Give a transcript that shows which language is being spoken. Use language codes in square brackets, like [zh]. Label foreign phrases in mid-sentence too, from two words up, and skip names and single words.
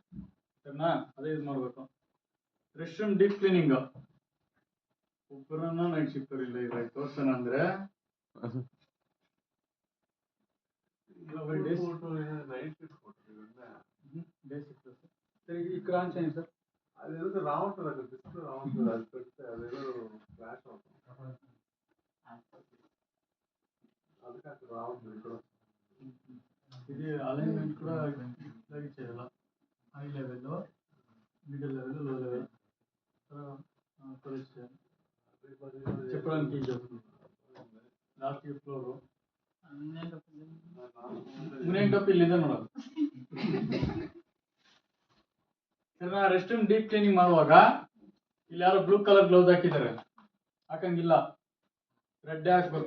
[kn] ಸರಿನಾ? ಅದೇ ಯೂಸ್ ಮಾಡಬೇಕು. [en] rest room deep cleaning [kn] ಒಬ್ಬರನ್ನ [en] night shifter [kn] ಇಲ್ಲ ಇದ್ರಾಗ ತೋರ್ಸೋಣ ಅಂದ್ರೆ [en] day shift sir. [kn] ಈ ಕ್ರಾಂಚ್ ಏನು ಸರ್? [te] అదేదో రావట్లేదు అక్కడ డిస్ప్లే రావట్లేదు అది పెడితే అదేదో ఫ్లాష్ అవుతుంది ಅದಕ್ಕೆ అక్కడ రావట్లేదు ఇక్కడ ఇది అలైన్మెంట్ కూడా ఇట్లాగే చేయాలా హై లెవెల్లో [en] middle level [te] లో లెవెల్ చెప్పడానికి ఈజీ అవుతుంది. [kn] ಲಾಸ್ಟ್ ಫ್ಲೋರು ಮುನೇನ್ ಕಪ್ ಇಲ್ಲಿದೆ ನೋಡೋದು. ಸರಿನಾ? [en] rest room deep cleaning [kn] ಮಾಡುವಾಗ ಇಲ್ಲಿ ಯಾರೋ [en] blue colour gloves [kn] ಹಾಕಿದ್ದಾರೆ, ಹಾಕಂಗಿಲ್ಲ, ರೆಡ್ ಹಾಕ್ಬೇಕು.